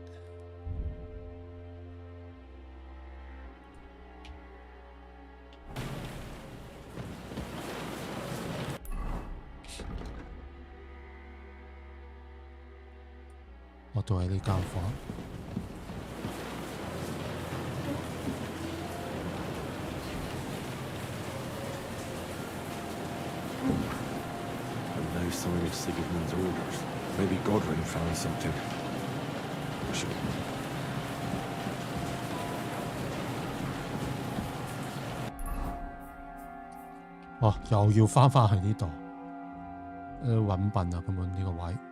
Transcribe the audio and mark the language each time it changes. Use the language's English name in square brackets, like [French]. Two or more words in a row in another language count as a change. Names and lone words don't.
[Cantonese] 我都喺呢間房。 [English] No sign of Sigismund's orders. Maybe Godwin found something. [Cantonese] 哦，又要翻去呢度，揾笨啊！根本呢個位。